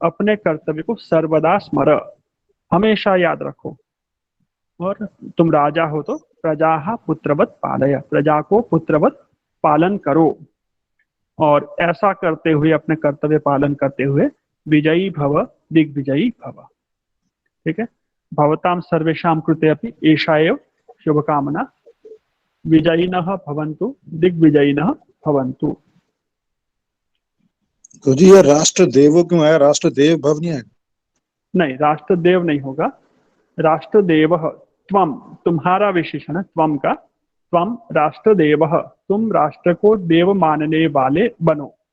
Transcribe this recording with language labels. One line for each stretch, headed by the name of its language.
Hindi: अपने कर्तव्य को
Sanskrit: सर्वदा स्मर,
Hindi: हमेशा याद रखो। और तुम राजा हो तो
Sanskrit: प्रजा पुत्रवत पालय,
Hindi: प्रजा को पुत्रवत पालन करो, और ऐसा करते हुए, अपने कर्तव्य पालन करते हुए,
Sanskrit: विजयी भव, दिग्विजयी भव।
Hindi: ठीक है,
Sanskrit: भवताम सर्वेषां कृते अपि एषा एव शुभकामना, विजयिनः भवन्तु, दिग्विजयिनः भवन्तु।
Hindi: तो जी ये राष्ट्र देवो क्यों है, राष्ट्र देव भव नहीं है? नहीं, राष्ट्रदेव नहीं होगा, राष्ट्रदेवः, त्वम तुम्हारा विशेषण है, त्वम का,
Sanskrit: त्वम राष्ट्रदेवः,
Hindi: तुम राष्ट्र को देव मानने वाले बनो।